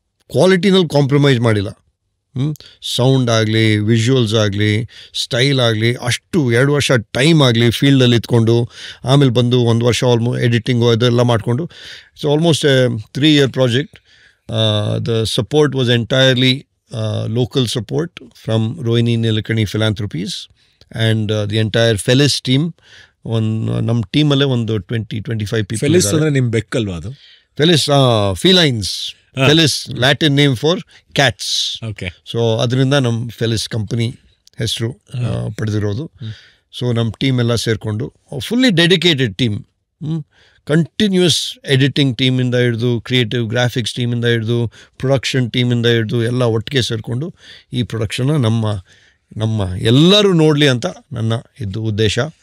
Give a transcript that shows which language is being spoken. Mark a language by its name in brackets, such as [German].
[Kannada] ಕ್ವಾಲಿಟಿನಲ್ಲಿ compromise ಮಾಡಿಲ್ಲ. Sound ಆಗಲಿ, visuals ಆಗಲಿ, ಸ್ಟೈಲ್ ಆಗಲಿ, ಅಷ್ಟು 2 ವರ್ಷ ಟೈಮ್ ಆಗಲಿ ಫೀಲ್ಡಲ್ಲಿ ಇತ್ಕೊಂಡು, ಆಮೇಲೆ ಬಂದು 1 ವರ್ಷ ಎಡಿಟಿಂಗು ಅದೆಲ್ಲ ಮಾಡಿಕೊಂಡು, [English] It's almost a 3-year project. The support was entirely local support from Rohini Nilekani Philanthropies and the entire Felis team. [Kannada] ನಮ್ಮ ಟೀಮಲ್ಲೇ ಒಂದು 20-25 people. ಫೆಲಿಸ್ ಅಂದರೆ ನಿಮ್ಮ ಬೆಕ್ಕಲ್ವಾ ಅದು? [English] Felis felines. Felis Latin name for cats. Okay. [Kannada] So ಅದರಿಂದ ನಮ್ಮ ಫೆಲಿಸ್ ಕಂಪನಿ ಹೆಸರು ಪಡೆದಿರೋದು. ಸೊ ನಮ್ಮ ಟೀಮ್ ಎಲ್ಲ ಸೇರಿಕೊಂಡು fully dedicated team, continuous editing ಟೀಮಿಂದ ಹಿಡಿದು, ಕ್ರಿಯೇಟಿವ್ ಗ್ರಾಫಿಕ್ಸ್ ಟೀಮಿಂದ ಹಿಡಿದು, ಪ್ರೊಡಕ್ಷನ್ ಟೀಮಿಂದ ಹಿಡಿದು ಎಲ್ಲ ಒಟ್ಟಿಗೆ ಸೇರಿಕೊಂಡು ಈ ಪ್ರೊಡಕ್ಷನ್ನ ನಮ್ಮ ಎಲ್ಲರೂ ನೋಡಲಿ ಅಂತ ನನ್ನ ಇದು ಉದ್ದೇಶ.